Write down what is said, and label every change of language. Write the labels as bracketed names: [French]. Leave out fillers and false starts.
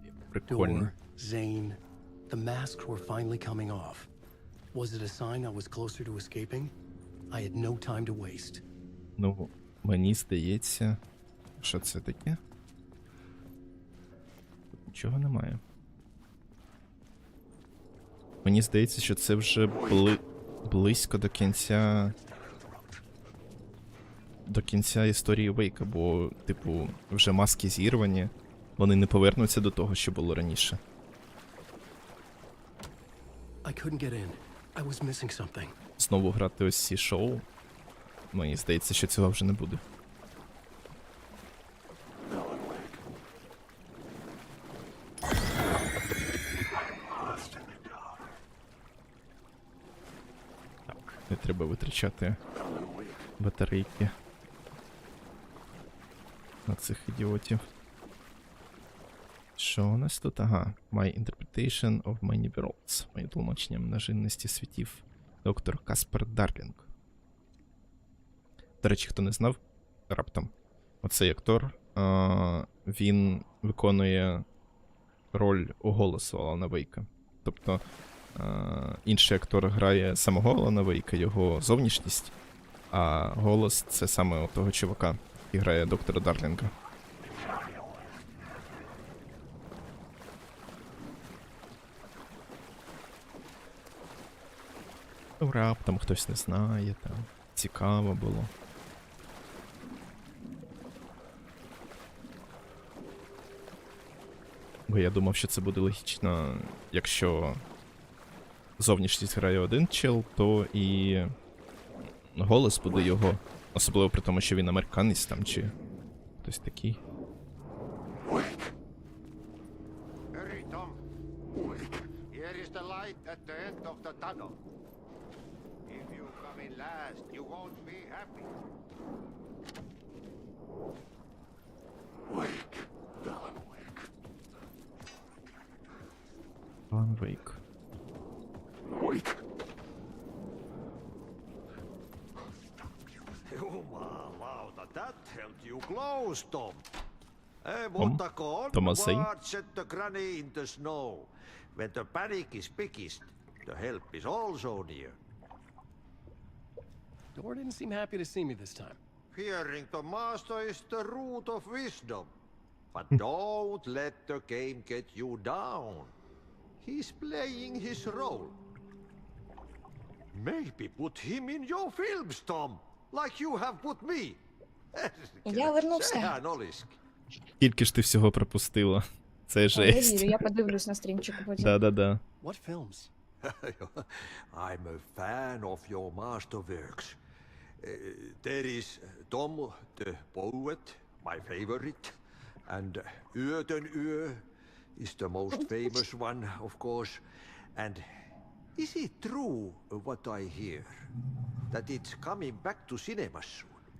[Ukrainian] Прикольно. [English] Door, Zane, the masks were finally coming off. Was it a sign I was closer to escaping? I had no time to waste. [Ukrainian] Ну, мені здається, що це таке? Тут нічого немає. Мені здається, що це вже близько до кінця до кінця історії Вейка, бо, типу, вже маски зірвані, вони не повернуться до того, що було раніше. [English] I couldn't get in. I was missing something. [Ukrainian] Знову грати ось ці шоу, мені здається, що цього вже не буде. Так, не треба витрачати батарейки на цих ідіотів. Що у нас тут? Ага. [English] My interpretation of many worlds. [Ukrainian] Моє тлумачення множинності світів. Доктор Каспер Дарлінг. До речі, хто не знав, раптом. Оцей актор, він виконує роль голосу Алана Вейка. Тобто, інший актор грає самого Алана Вейка, його зовнішність, а голос — це саме того чувака, який грає доктора Дарлінга. Ну, раптом хтось не знає, там цікаво було. Бо я думав, що це буде логічно, якщо зовнішність грає один чел, то і голос буде його. Особливо при тому, що він американець там, чи хтось такий. [English] Hurry, Tom. Here is the light at the end of the tunnel. If you come in last, you won't be happy. Wake, Alan Wake. [Ukrainian] Алан Вейк. [English] Wake. [Finnish] Jumalauta, [English] that held you close, Tom. Tom? Thomas Zane? Set the granny in the snow. When the panic is biggest, the help is also near. Door didn't seem happy to see me this time. Fearing the master is the root of wisdom. But don't let the game get you down. He's playing his role. Maybe put him in your films, Tom, like you have put me. [Ukrainian] Я вернувся. [Finnish] Sehän olisikin. [Ukrainian] Скільки ж ти всього пропустила? Це Я жесть. вірю, я подивлюсь на стрімчику потім. Да-да-да. [English] What films? I'm a fan of your masterworks. There is Tom the poet, my favorite, and Ödenö is the most famous one, of course. And is it true what I hear, that it's coming back to cinemas soon?